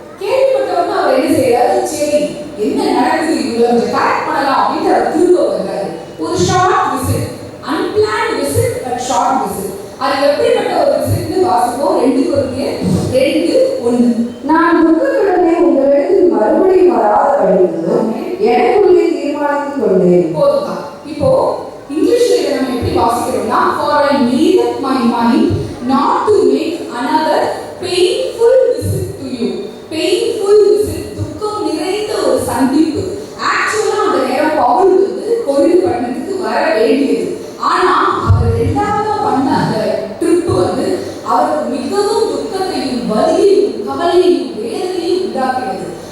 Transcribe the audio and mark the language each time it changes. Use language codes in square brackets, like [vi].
[ta] கேள்விப்பட்டவங்க அவர் என்ன செய்யறாரு? சரி என்ன நடக்குது, இவங்களை கொஞ்சம் கரெக்ட் பண்ணலாம் அப்படின்னு அவர் திரும்ப வர்றாரு. ஒரு short visit, unplanned visit but short visit. அது எப்படிப்பட்ட ஒரு விசிட்னு வாசிப்போம். 2 கொரிந்தியர் 2:1. நான் துக்கத்துடனே உங்களிடத்தில் மறுபடியும் வராதபடிக்கு எனக்குள்ளே தீர்மானித்துக் கொண்டேன். போதுதான். இப்போ இங்கிலீஷ்ல இதை நம்ம எப்படி வாசிக்கிறோம்னா, [en] for I made up my mind not to make another painful visit to you. painful visit, [ta] துக்கம் நிறைந்த ஒரு சந்திப்பு. ஆக்சுவலா அந்த நேரம் பவுல் வந்து கொரிந்து பட்டணத்துக்கு வர வேண்டியது. ஆனா அவர் ரெண்டாவதா பண்ண அந்த ட்ரிப் வந்து அவருக்கு மிகவும் துக்கத்தையும் வலியையும் கவலையையும் வேதனையும் உண்டாக்கினது.